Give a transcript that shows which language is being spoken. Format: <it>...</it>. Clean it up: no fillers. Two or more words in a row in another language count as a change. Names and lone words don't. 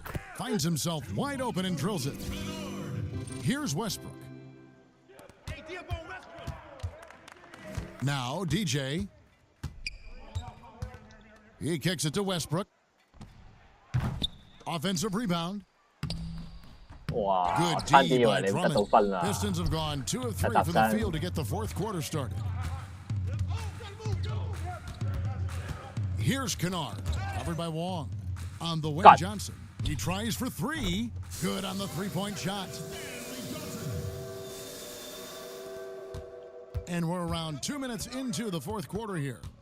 <en>Finds himself wide open and drills it. Here's Westbrook. Now DJ. He kicks it to Westbrook. Offensive rebound.</en> <yue>哇！</yue> <en>Good</en> <yue>差啲 D 以為</yue> <en>by</en> <yue>你得到分啦。</yue> <en>Pistons have gone 2 of 3 from the field to get the fourth quarter started. Here's Kennard, covered by Wong. On the wing, God. Johnson. He tries for 3. Good on the three-point shot. And we're around 2 minutes into the fourth quarter here.</en>